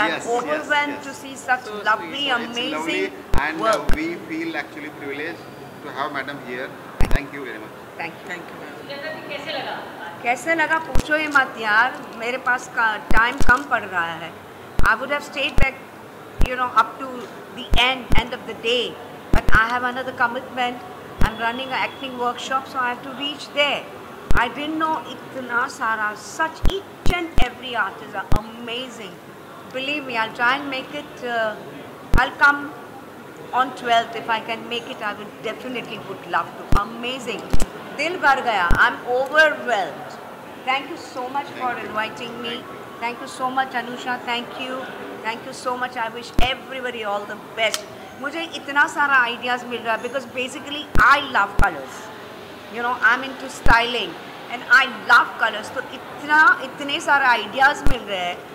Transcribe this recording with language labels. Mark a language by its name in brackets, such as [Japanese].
[English] I'm overwhelmed to see such lovely, amazing lovely, and work. we feel actually privileged to have madam here. Thank you very much. Thank you. [Hindi] कैसे लगा पूछो ही मत यार, मेरे पास time कम पड़ रहा है. [English] I would have stayed back, up to the end of the day, but I have another commitment. I'm running an acting workshop, so I have to reach there. I didn't know [Hindi] itna sara, [English] such each and every artist are amazing. Believe me, I'll try and make it. I'll come on 12th if I can make it. I would love to. Amazing. [Hindi] Dil bhar gaya. [English] I'm overwhelmed. Thank you so much for inviting me. Thank you so much, Anusha. Thank you. Thank you so much. I wish everybody all the best. [Hindi] मुझे इतना सारा ideas मिल रहा है [English] because basically I love colors. I'm into styling and I love colors. [Hindi] तो इतने सारे ideas मिल रहे हैं.